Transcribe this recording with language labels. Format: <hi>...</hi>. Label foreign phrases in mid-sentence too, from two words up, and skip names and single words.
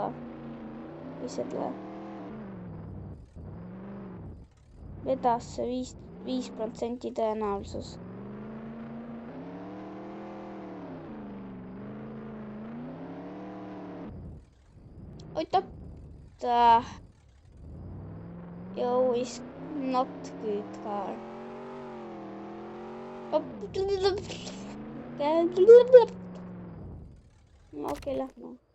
<et>või selle vedas see 5% tõenäosus. oota.</et> <en>Yo is not good car.</en> <et>okei, lähme.</et>